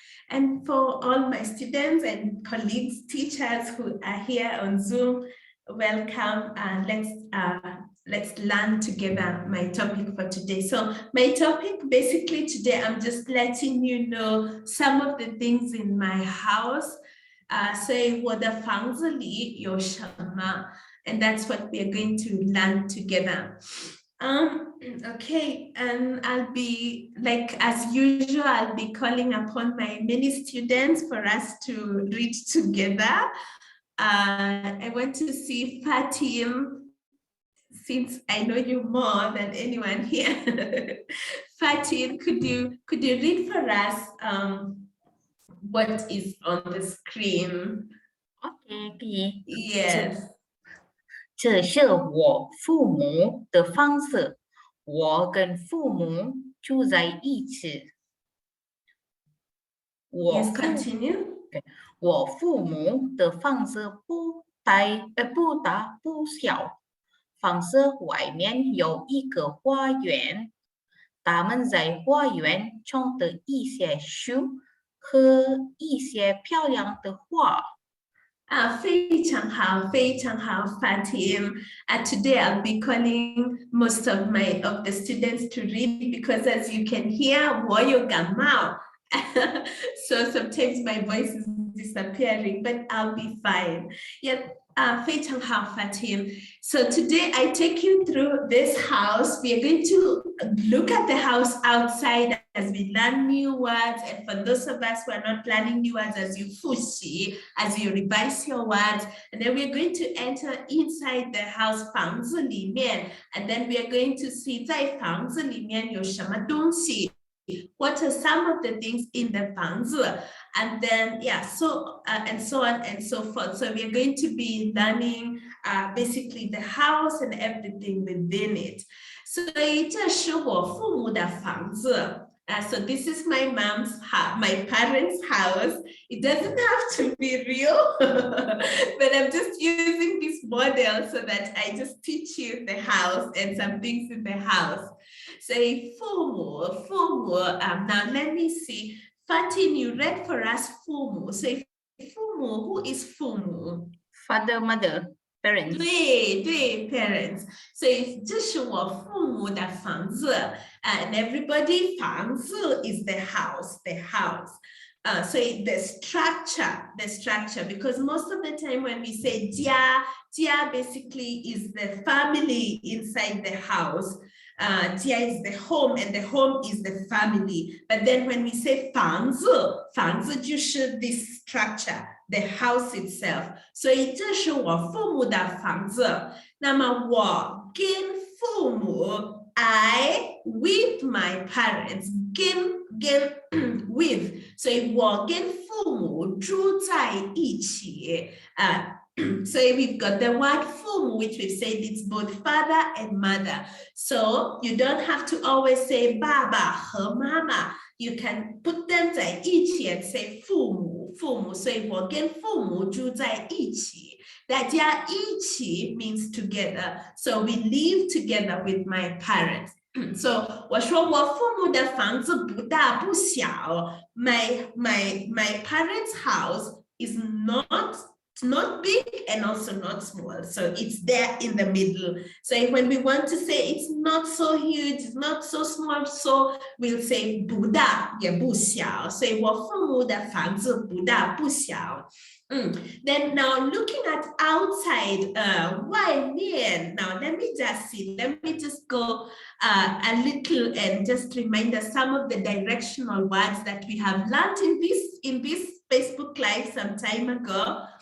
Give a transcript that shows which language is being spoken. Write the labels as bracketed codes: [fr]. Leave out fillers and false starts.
[en] And for all my students and colleagues, teachers who are here on Zoom, welcome, and let's learn together my topic for today. So my topic basically today, I'm just letting you know some of the things in my house. [zh] 所以我的房子里有什么? [en] And that's what we are going to learn together. Okay, and I'll be, like as usual, I'll be calling upon my many students for us to read together. I want to see Fatim, since I know you more than anyone here. Fatim, could you read for us what is on the screen? Okay. Yes. [zh] 这是我父母的房子，我跟父母住在一起。 [en] Yes, continue. [zh] 我父母的房子不大不小，房子外面有一个花园，他们在花园种的一些树和一些漂亮的花。非常好 Fatim. [en] Today I'll be calling most of the students to read, because as you can hear, [zh] 我有感冒. [en] So sometimes my voice is disappearing, but I'll be fine. Yeah, [zh] 非常好 [en] Fatim. So today I take you through this house. We are going to look at the house outside as we learn new words. And for those of us who are not learning new words, as you fushi, as you revise your words, and then we're going to enter inside the house [zh] 房子里面, [en] and then we are going to see [zh] 在房子里面有什么东西. [en] What are some of the things in the 房子? And then, and so on and so forth. So we are going to be learning basically the house and everything within it. [zh] So 这是我父母的房子. [en] So this is my my parents' house. It doesn't have to be real, but I'm just using this model so that I just teach you the house and some things in the house. Say 父母, now let me see. Fatin, you read for us 父母. Say 父母, who is 父母? Father, mother, parents. [zh] 对 parents， 所以这是我父母的房子 [en] and everybody [zh] 房子 [en] is the house. So the structure, because most of the time when we say jia basically is the family inside the house. Jia is the home and the home is the family. But then when we say [zh] 房子就是 [en] this structure, the house itself. [zh] 所以这是我父母的房子。那么我跟父母 [en] I with my parents [zh] 跟 with， 所以我跟父母住在一起。 [en] So we've got the word 父母 which we've said it's both father and mother. So you don't have to always say [zh] 爸爸和妈妈. [en] You can put them [zh] 在一起 [en] and say [zh] 父母，所以我跟父母住在一起。大家一起 [en] means together. So we live together with my parents. [zh] So 我说我父母的房子不大不小。 [en] My parents' house is not big and also not small. So it's there in the middle. So when we want to say it's not so huge, it's not so small, so we'll say [zh] 不大也不小。所以我父母的房子不大不小。 [en] Then now looking at outside, 外面. Now let me just go a little and just remind us some of the directional words that we have learned in this Facebook Live some time ago.